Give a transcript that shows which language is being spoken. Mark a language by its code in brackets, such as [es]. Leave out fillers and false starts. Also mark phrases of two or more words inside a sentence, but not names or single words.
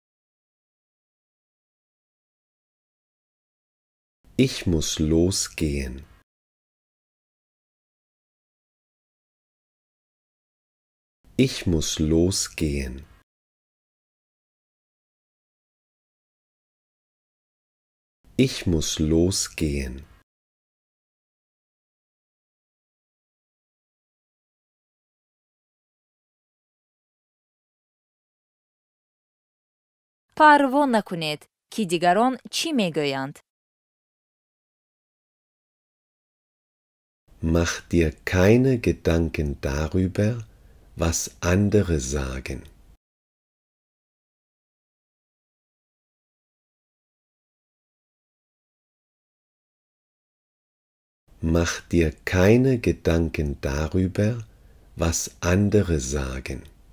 [de] Ich muss losgehen. Ich muss losgehen. Ich muss losgehen. [tg] Парво накунед ки дигарон чӣ мегӯянд. [de] Mach dir keine Gedanken darüber, was andere sagen. Mach dir keine Gedanken darüber, was andere sagen.